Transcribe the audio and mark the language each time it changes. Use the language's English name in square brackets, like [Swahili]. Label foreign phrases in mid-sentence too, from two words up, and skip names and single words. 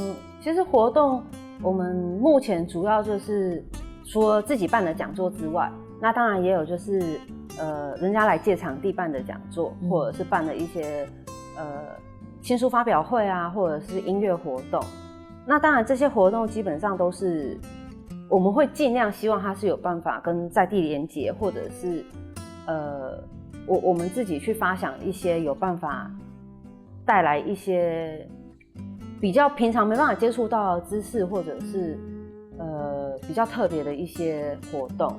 [Chinese] 其實活動。我們目前主要就是除了自己辦的講座之外，那當然也有就是人家來借場地辦的講座，或者是辦的一些新書發表會啊，或者是音樂活動。那當然這些活動基本上都是我们会尽量希望它是有办法跟在地连结，或者是我们自己去发想一些有办法带来一些比较平常没办法接触到的知识，或者是比较特别的一些活动。